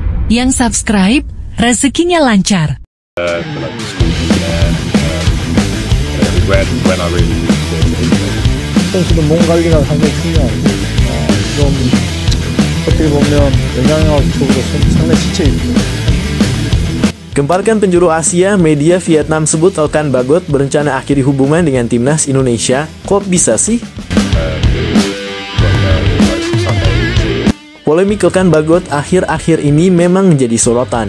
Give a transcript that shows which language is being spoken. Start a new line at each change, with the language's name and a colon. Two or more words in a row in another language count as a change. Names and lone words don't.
Indonesian: Yang subscribe, rezekinya lancar. Like the school when I really
Korean: 선수도 몸 관리가 상당히 중요하고 좀 어떻게 보면 영양학적으로 상당히 지쳐 있고.
Indonesian: Gemparkan penjuru Asia, media Vietnam sebut Elkan Bagot berencana akhiri hubungan dengan timnas Indonesia. Kok bisa sih? Polemik Elkan Bagot akhir-akhir ini memang menjadi sorotan.